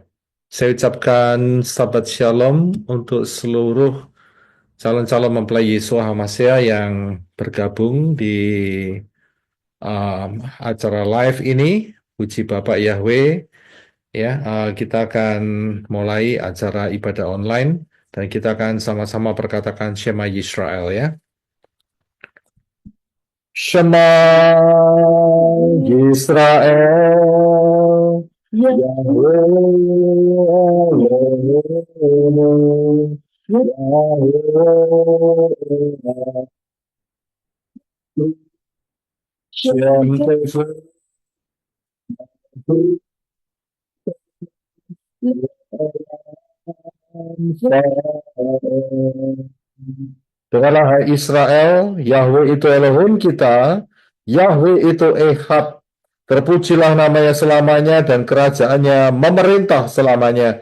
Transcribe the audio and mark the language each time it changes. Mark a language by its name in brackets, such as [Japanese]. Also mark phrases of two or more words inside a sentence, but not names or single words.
[Indonesian] Saya ucapkan sahabat shalom untuk seluruh calon-calon mempelai Yesua HaMasyiah yang bergabung di acara live ini. Puji Bapak Yahweh. Ya, kita akan mulai acara ibadah online dan kita akan sama-sama perkatakan Shema Yisrael ya. [Hebrew] Shema Yisrael, Yahweh Elohim, Yahweh Shem Tefer, [Indonesian] Dengarlah hai Israel, Yahweh itu Elohim kita, Yahweh itu Ehad. Terpujilah namanya selamanya dan kerajaannya memerintah selamanya.